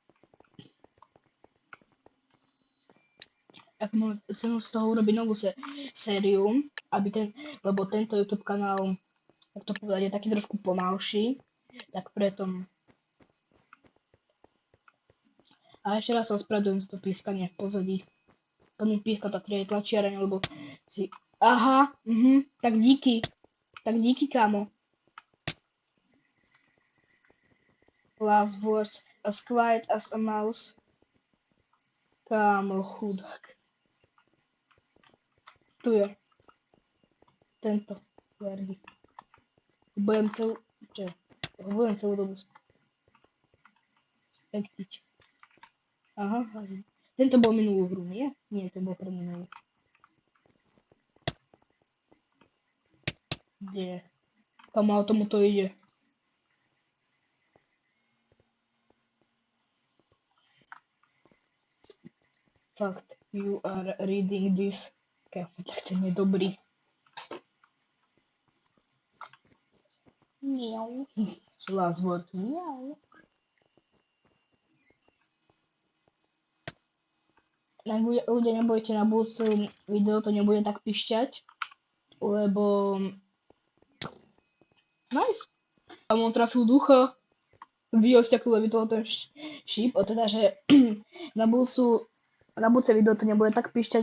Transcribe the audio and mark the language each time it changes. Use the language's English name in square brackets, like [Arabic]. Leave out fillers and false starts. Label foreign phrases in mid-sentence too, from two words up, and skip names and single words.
[Slovak] Ak mám cenu z toho urobiť novú sériu, lebo tento YouTube kanál, jak to povedať, je taký trošku pomalší, tak preto. A ešte raz sa ospravedlňujem za to pískanie v pozadí. To mi píska tá tlačiareň, lebo si... Aha, tak díky. Tak díky, kámo. [English] Last words, as quiet as a mouse. [Slovak] Kámo, chudák. Tu je. Tento. Verdi. Budem celú dobu spektiť. Aha. Tento bol minulú hru, nie? Nie, ten bol pre minulú. Kde? Kam o tomu to ide? Fakt, [English] you are reading this. [Slovak] Kámo, tak ten je dobrý. Miau. [English] Last word, miau. [Slovak] Ľudia, nebojte, na budúce video to nebude tak pišťať, lebo... Nice. A on trafil ducha. Videl ste, ako levitoval ten šíp, teda, že na budúce video to nebude tak píšťať.